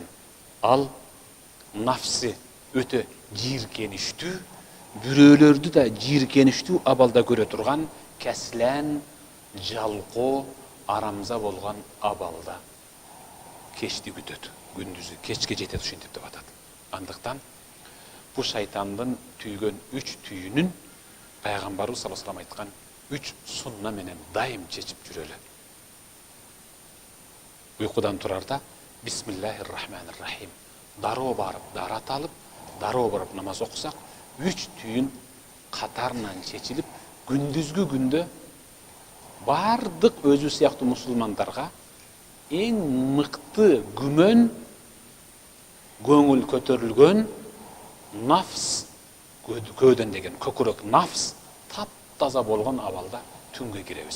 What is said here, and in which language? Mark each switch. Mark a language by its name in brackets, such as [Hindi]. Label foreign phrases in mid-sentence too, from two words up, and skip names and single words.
[Kyrgyz] Ал нафсы өтө жийиркеништүү, бирөөлөрдү да жийиркеништүү абалда көрө турган, каслан, жалкоо, арамза болгон абалда кечти күтөт. Күндүзү кечке жетет ушинтип деп атат. Андыктан бу шайтандын түйгөн үч түйүнүн пайгамбарыбыз [Arabic] صلى الله عليه [Kyrgyz] айткан үч сунна менен дайым чечип жүрөлү. Уйкудан турарда [Arabic] بسم الله الرحمن الرحيم. [Kyrgyz] Дароо барып дарат алып, дароо барып намаз окусак, үч түйүн катарынан чечилип, күндүзгү күндө бардык өзү сыяктуу мусулмандарга эң мыкты күмөн, көңүл көтөрүлгөн, нафс көөдөн деген көкүрөк нафс таптаза болгон абалда түнгө киребиз.